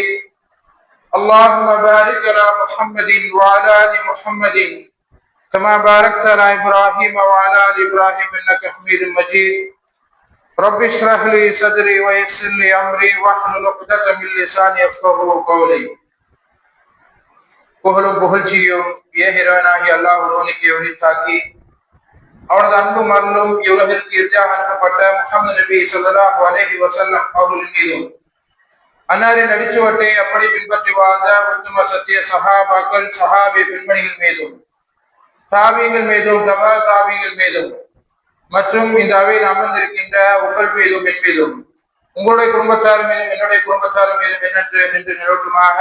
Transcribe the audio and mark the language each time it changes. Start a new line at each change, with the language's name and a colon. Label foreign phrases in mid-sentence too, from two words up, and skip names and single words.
Arabic: اللهم بارك على محمد وعلى آل محمد كما باركت على إبراهيم وعلى آل إبراهيم إنك حميد مجيد. رب اشرح لي صدري ويسر لي أمري واحلل عقدة من لساني يفقهوا قولي.
Tamil: புகழும் புகழ்ச்சியும் ஏகிரவனாகி அல்லாஹ் ஒருவனுக்கு உரித்தாக்கி அவரது அன்பும் அருளும் இவ்வுலகிற்கு இறுதியாக அனுப்பப்பட்ட முஹம்மது நபி
Arabic: صلى الله عليه وسلم
Tamil: அவர்களின் மீதும் அன்னாரின் அடிச்சுவட்டை அப்படி பின்பற்றி வாழ்ந்த உத்தம சத்திய சஹாபாக்கள் சஹாபி பெண்மணிகள் மீதும் தாபிகள் மீதும் தபா தாபிகள் மீதும் மற்றும் இந்த அவையில் அமர்ந்திருக்கின்ற உங்கள் மீதும் என் மீதும் உங்களுடைய குடும்பத்தார் மீதும் என்னுடைய குடும்பத்தார் மீதும் என்னென்று நின்று நிலவட்டுமாக.